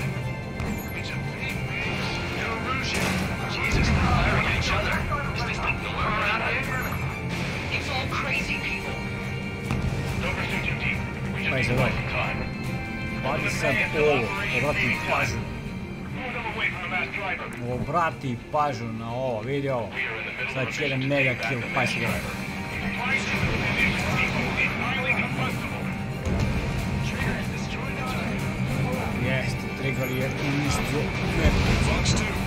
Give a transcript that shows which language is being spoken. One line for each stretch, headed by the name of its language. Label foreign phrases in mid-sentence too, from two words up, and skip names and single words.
English: It's a big base. New illusion. Jesus, they're firing at each other. Is this thing nowhere around here? It's all crazy people. Don't pursue too deep. We just need to buy some time.
Serbian: Pazi sad ovo, obrati pažnju. Obrati pažnju na ovo, vidi ovo. Sad će jedan
English: mega kill,
Serbian: pa se gleda. Jeste, trigger je uništio metu.